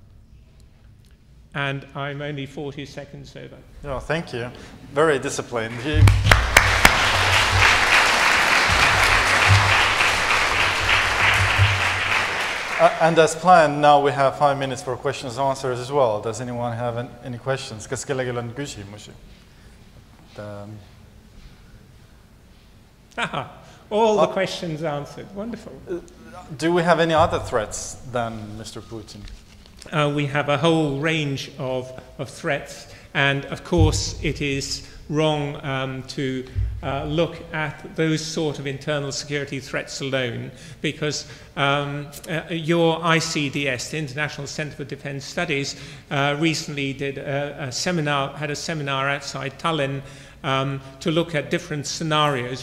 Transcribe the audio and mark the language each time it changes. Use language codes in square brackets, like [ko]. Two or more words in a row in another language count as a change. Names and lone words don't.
[en] And I'm only 40 seconds over. Oh, thank you. Very disciplined. And as planned, now we have 5 minutes for questions and answers as well. Does anyone have any questions? [et] Kas kellelgi on küsimusi? [en] All the questions answered. Wonderful. Do we have any other threats than Mr. Putin? We have a whole range of threats, and of course it is wrong to look at those sort of internal security threats alone, because your ICDS, the International Centre for Defence Studies, recently did had a seminar outside Tallinn to look at different scenarios.